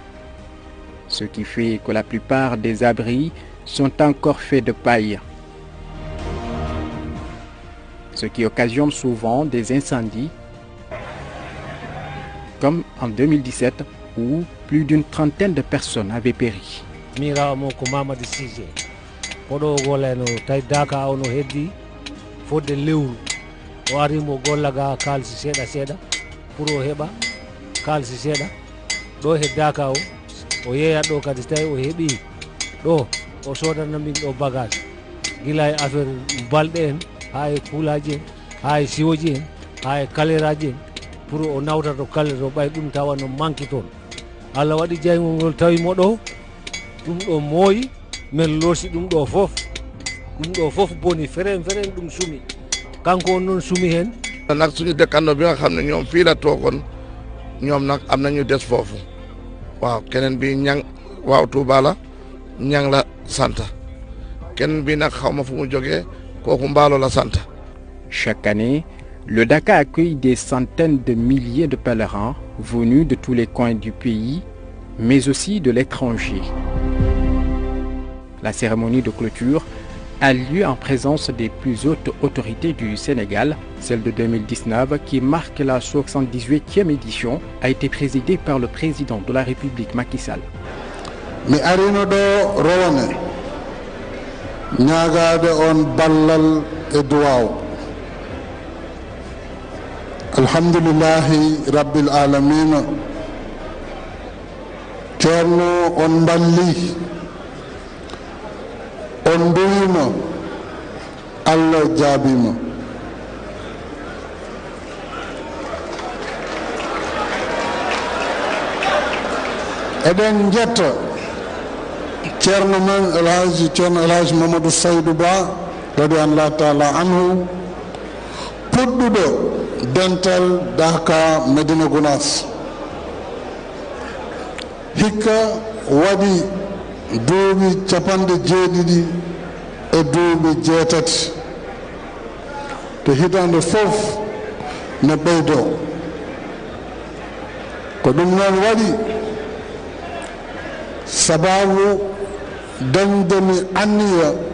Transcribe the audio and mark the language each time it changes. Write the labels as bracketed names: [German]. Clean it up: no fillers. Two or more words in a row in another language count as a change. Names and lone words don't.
[French] Ce qui fait que la plupart des abris sont encore faits de paille, ce qui occasionne souvent des incendies, comme en 2017 où plus d'une trentaine de personnes avaient péri. [Fula] o yeeya ɗo kadi so tawi o heeɓi ɗo o sodanno min ɗo bagage gila e affaire balɗe en ha e kuulaji en ha e siwoji en ha e kaleraji en pour o nawta to kalere o ɓay ɗum tawa no manque toon Allah waɗi jaygol ngol tawimo ɗo ɗum ɗo mooyi min loosi ɗum ɗo fof boni feren ɗum sumi kanko on noon sumi hen [Wolof] nag suñu dëkkandoo bi nga xam ne ñoom fii la toogoon ñoom nag am nañu des foofu waaw keneen bi ñang waaw Tuuba la ñang la sant keneen bi nag xaw ma fu mu jógee kooku Mbaalo la sant. [French] Chaque année, le Dakar accueille des centaines de milliers de pèlerins venus de tous les coins du pays, mais aussi de l'étranger. La cérémonie de clôture a lieu en présence des plus hautes autorités du Sénégal. Celle de 2019, qui marque la 78e édition, a été présidée par le président de la République, Macky Sall. [Fula] Mi arino ɗo rowane ñaagade on ballal e duwaw [Arabic] الحمد لله رب العالمين [Fula] ceerno on balli on duwima Allah jaabima eɗen jetta ceerno men ceerno Elhaji Mamadou Saydou Ba [Arabic] رضي الله تعالى عنه [Fula] puɗɗuɗo dental Dhaka Medina Gounass hikka waɗi duuɓi 70 e duuɓi 8 to hitande fof ne ɓeydo ko ɗum noon waɗi sababu dañdemi anniya